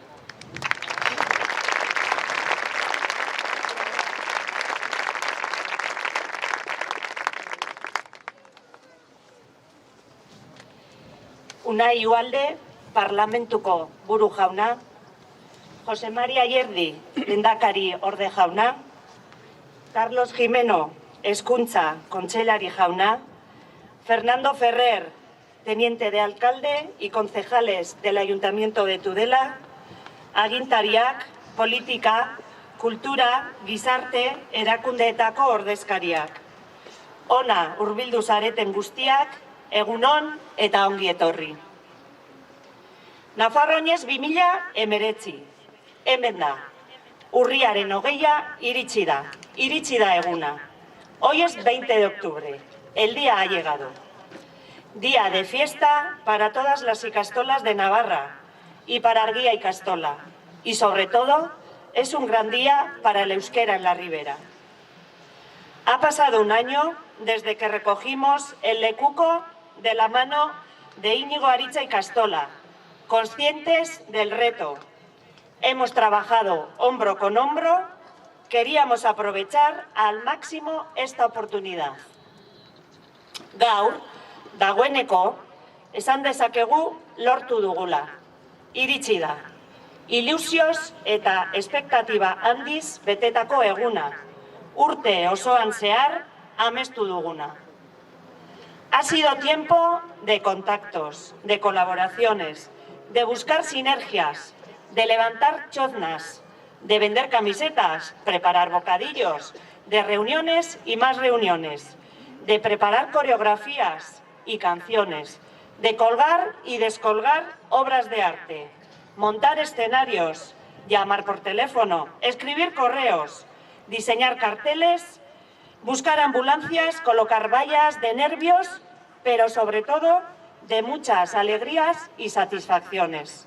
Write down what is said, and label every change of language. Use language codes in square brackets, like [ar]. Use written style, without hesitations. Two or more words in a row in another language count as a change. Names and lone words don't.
[eu] Unai Ualde, Parlamentuko buru jauna, Jose Maria Yerdi, lehendakari orde jauna, Carlos Jimeno, hezkuntza kontseilari jauna, [es] Fernando Ferrer, teniente de alcalde y concejales del Ayuntamiento de Tudela, [eu] agintariak, politika, kultura, gizarte, erakundeetako ordezkariak. Ona hurbildu zareten guztiak, egunon eta ongi etorri. Nafarro oinez 2019, hemen da. Urriaren 20 iritsi da eguna. [es] Hoy es 20 de octubre, el día ha llegado. Día de fiesta para todas las ikastolas de Navarra y para Argia Ikastola. Y sobre todo, es un gran día para el euskera en la Ribera. Ha pasado un año desde que recogimos el lekuko de la mano de Íñigo Aritza Ikastola, conscientes del reto. Hemos trabajado hombro con hombro, queríamos aprovechar al máximo esta oportunidad. [eu] Gaur, dagoeneko, esan dezakegu lortu dugula. Iritsi da. Ilusioz eta espektatiba handiz betetako eguna. Urte osoan zehar amestu duguna. [es] Ha sido tiempo de contactos, de colaboraciones, de buscar sinergias, de levantar choznas, de vender camisetas, preparar bocadillos, de reuniones y más reuniones, de preparar coreografías y canciones, de colgar y descolgar obras de arte, montar escenarios, llamar por teléfono, escribir correos, diseñar carteles, buscar ambulancias, colocar vallas de nervios, pero sobre todo de muchas alegrías y satisfacciones.